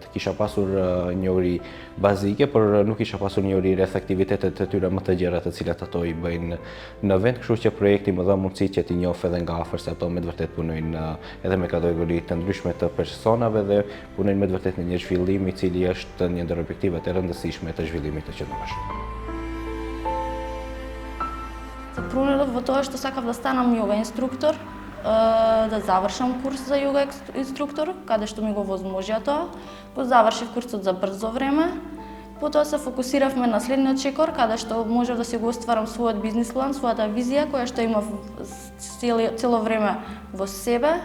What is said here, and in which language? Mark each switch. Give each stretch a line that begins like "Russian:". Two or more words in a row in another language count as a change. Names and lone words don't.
Albanian: Kisha pasur njohuri bazike, por nuk kisha pasur njohuri rreth aktivitetet të tyre më të gjera të cilat ato i bëjnë në vend, kështu që projekti më dha mundësi që t'i njoh edhe nga afër se ato me të vërtet punojnë edhe me kategori të ndryshme të personave dhe punojnë me të vërtet në një zhvillim i cili është një ndër objektivat e rëndësishme të zhvillimit të qendrorshëm.
Macedonian: Се променив во тоа што сакав да станам јога инструктор, да завршам курс за јога инструктор, каде што ми го возможија тоа. Го завршив курсот за брзо време. Потоа се фокусиравме на следниот чекор, каде што можев да си го остварам својот бизнис план, својата визија, која што имав цело време во себе.